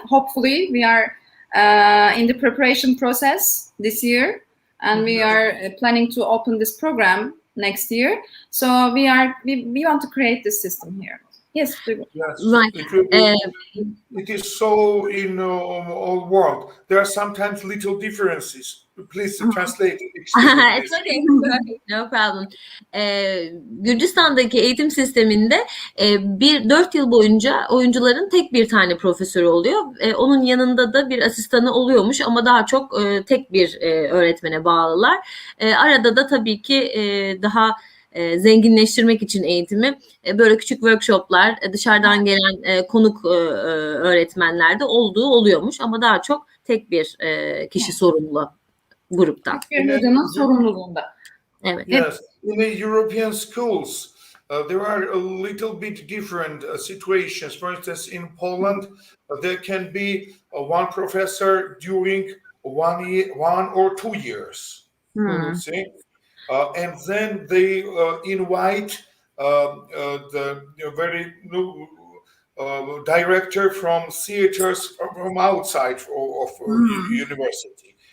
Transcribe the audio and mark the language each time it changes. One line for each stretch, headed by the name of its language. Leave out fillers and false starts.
English: Hopefully, we are in the preparation process this year, and we are planning to open this program next year. So we want to create this system here. Yes, Duygu. Yes, Right. it is so in all world. There are sometimes little differences. Please translate it. It's okay. No problem.
Turkish: Gürcistan'daki eğitim sisteminde 4 yıl boyunca oyuncuların tek bir tane profesörü oluyor. Onun yanında da bir asistanı oluyormuş ama daha çok tek bir öğretmene bağlılar. Arada da tabii ki daha zenginleştirmek için eğitimi böyle küçük workshoplar, dışarıdan gelen konuk öğretmenler de olduğu oluyormuş ama daha çok tek bir kişi sorumlu gruptan. Hocanın sorumluluğunda. Evet.
English: Yes, in the European schools, there are a little bit different situations. For instance, in Poland, there can be one professor during 1 or 2 years. See? And then they invite the very new director from theaters from outside of university.